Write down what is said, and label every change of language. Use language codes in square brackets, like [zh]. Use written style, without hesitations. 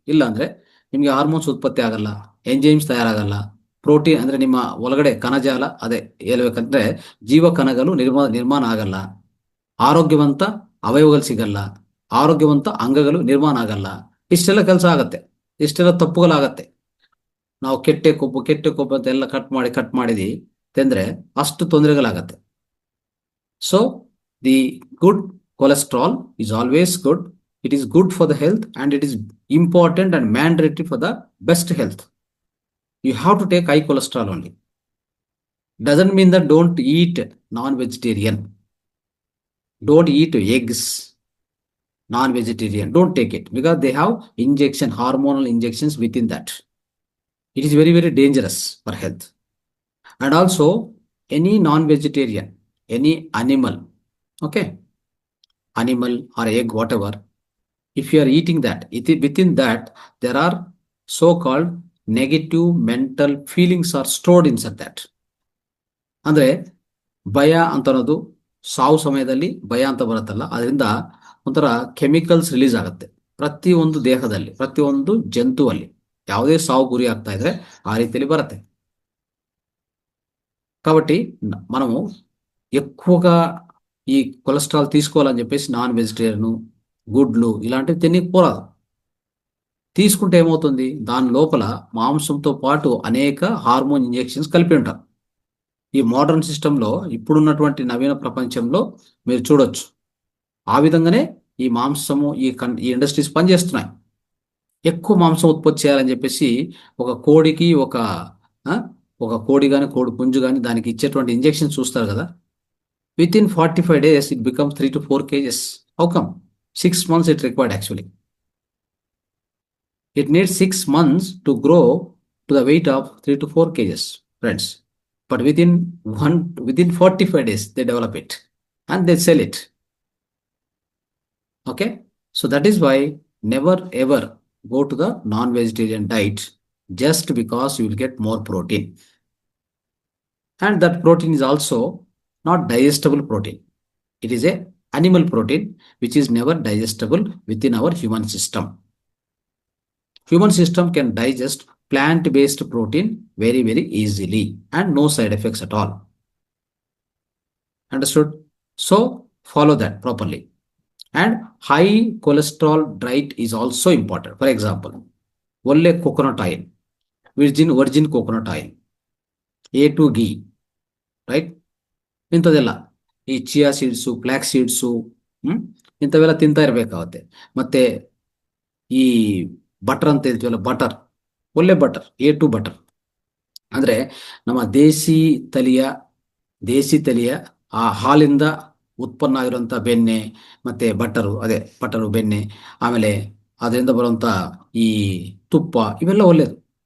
[kn] ಇಲ್ಲ ಅಂದ್ರೆ ನಿಮಗೆ ಹಾರ್ಮೋನ್ಸ್ ಉತ್ಪತ್ತಿ ಆಗಲ್ಲ, ಎಂಜೈಮ್ಸ್ ತಯಾರಾಗಲ್ಲ, ಪ್ರೋಟೀನ್ ಅಂದ್ರೆ ನಿಮ್ಮ ಒಳಗಡೆ ಕಣಜಾಲ, ಅದೇ ಹೇಳ್ಬೇಕಂದ್ರೆ ಜೀವ ಕಣಗಳು ನಿರ್ಮಾಣ ಆಗಲ್ಲ, ಆರೋಗ್ಯವಂತ ಅವಯವಗಳು ಸಿಗಲ್ಲ, ಆರೋಗ್ಯವಂತ ಅಂಗಗಳು ನಿರ್ಮಾಣ ಆಗಲ್ಲ. ಇಷ್ಟೆಲ್ಲ ಕೆಲಸ ಆಗತ್ತೆ, ಇಷ್ಟೆಲ್ಲ ತಪ್ಪುಗಳಾಗತ್ತೆ. ನಾವು ಕೆಟ್ಟ ಕೊಬ್ಬು ಅಂತ ಎಲ್ಲ ಕಟ್ ಮಾಡಿದಿ ತಂದ್ರೆ ಅಷ್ಟು ತೊಂದರೆಗಳಾಗತ್ತೆ. [en] So the good cholesterol is always good. It is good for the health and it is important and mandatory for the best health. You have to take high cholesterol only. Doesn't mean that don't eat non-vegetarian. Don't eat eggs. Non-vegetarian. Don't take it because they have hormonal injections within that. It is very, very dangerous for health. And also any non-vegetarian, any animal, okay? Animal or egg, whatever, if you are eating that, within that there are so-called negative mental feelings are stored inside that. [kn] ಅಂದ್ರೆ ಭಯ ಅಂತ ಅನ್ನೋದು ಸಾವು ಸಮಯದಲ್ಲಿ ಭಯ ಅಂತ ಬರುತ್ತಲ್ಲ, ಅದರಿಂದ ಒಂಥರ ಕೆಮಿಕಲ್ಸ್ ರಿಲೀಸ್ ಆಗುತ್ತೆ ಪ್ರತಿಯೊಂದು ದೇಹದಲ್ಲಿ, ಪ್ರತಿಯೊಂದು ಜಂತುವಲ್ಲಿ. ಯಾವುದೇ ಸಾವು ಗುರಿ ಆಗ್ತಾ ಇದ್ರೆ ಆ ರೀತಿಯಲ್ಲಿ ಬರುತ್ತೆ. [te] కాబట్టి మనము ఎక్కువగా ఈ కొలెస్ట్రాల్ తీసుకోవాలని చెప్పేసి నాన్ వెజిటేరియన్, గుడ్లు ఇలాంటివి తినకపోరాదు. తీసుకుంటే ఏమవుతుంది, దాని లోపల మాంసంతో పాటు అనేక హార్మోన్ ఇంజెక్షన్స్ కలిపి ఉంటారు. ఈ మోడర్న్ సిస్టంలో, ఇప్పుడున్నటువంటి నవీన ప్రపంచంలో మీరు చూడొచ్చు. ఆ విధంగానే ఈ మాంసము, ఈ ఇండస్ట్రీస్ పనిచేస్తున్నాయి. ఎక్కువ మాంసం ఉత్పత్తి చేయాలని చెప్పేసి ఒక కోడికి ఒక కోడి కానీ కోడి పుంజు కానీ దానికి ఇచ్చేటువంటి ఇంజెక్షన్ చూస్తారు కదా. [en] Within 45 days, it becomes 3 to 4 kgs. How come? 6 months it required actually. It needs 6 months to grow to the weight of 3 to 4 kgs, friends. But within 45 days, they develop it and they sell it. Okay? So that is why never ever go to the non-vegetarian diet just because you will get more protein. And that protein is also not digestible protein. It is a animal protein which is never digestible within our human system. Human system can digest plant-based protein very, very easily and no side effects at all. Understood? So follow that properly. And high cholesterol diet is also important. For example, ಒಳ್ಳೆ coconut oil, virgin coconut oil, A2 ghee, right? [kn] ಇಂಥದೆಲ್ಲ ಈ chia seeds, flax seeds, ಇಂಥವೆಲ್ಲ ತಿಂತಾ ಇರಬೇಕಾಗುತ್ತೆ. ಮತ್ತೆ ಈ butter ಅಂತ ಹೇಳ್ತೀವಲ್ಲ, ಒಳ್ಳೆ ಬಟರ್, A2 ಬಟರ್ ಅಂದ್ರೆ ನಮ್ಮ ದೇಸಿ ತಳಿಯ ಆ ಹಾಲಿಂದ ಉತ್ಪನ್ನ ಆಗಿರುವಂತ ಬೆಣ್ಣೆ ಮತ್ತೆ ಬಟರು ಬೆಣ್ಣೆ, ಆಮೇಲೆ ಅದರಿಂದ ಬರುವಂತ ಈ ತುಪ್ಪ, ಇವೆಲ್ಲ ಒಳ್ಳೇದು.